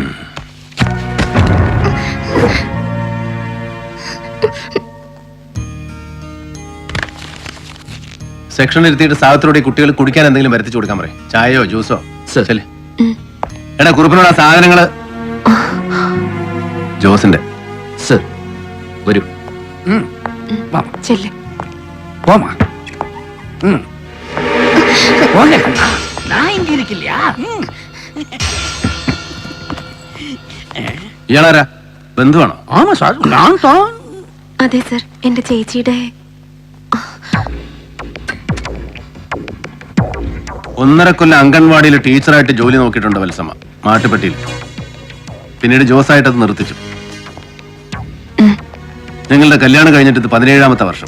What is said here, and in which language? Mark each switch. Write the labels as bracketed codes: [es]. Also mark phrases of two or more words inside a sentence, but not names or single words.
[ml] സെക്ഷൻ ഇരുത്തിയിട്ട് സാധനത്തോടെ കുട്ടികൾ കുടിക്കാൻ എന്തെങ്കിലും വരുത്തിച്ചു കൊടുക്കാൻ പറയും. ചായയോ ജ്യൂസോ. ശരി. എടാ കുറുപ്പിനോട് ആ സാധനങ്ങള്. ജോസിന്റെ. സർ വരൂ. ചെല്ല്. [ta] போமா. போங்க கண்ணா, நான் இங்க இருக்கலையா? [ml] ഇയാളാരാ? ബന്ധുവാണോ? [ta] ஆமா சார், நான் தான். [ml] അതെ സർ, എന്റെ ചേച്ചിയുടെ. 1.5 കൊല്ലം അംഗൻവാടിയിൽ ടീച്ചറായിട്ട് ജോലി നോക്കിയിട്ടുണ്ട് വത്സമ്മ, മാട്ടുപ്പെട്ടിയിൽ. പിന്നീട് ജോസായിട്ട് അത് നിർത്തിച്ചു. നിങ്ങളുടെ കല്യാണം കഴിഞ്ഞിട്ട് ഇത് 17ാമത്തെ വർഷം.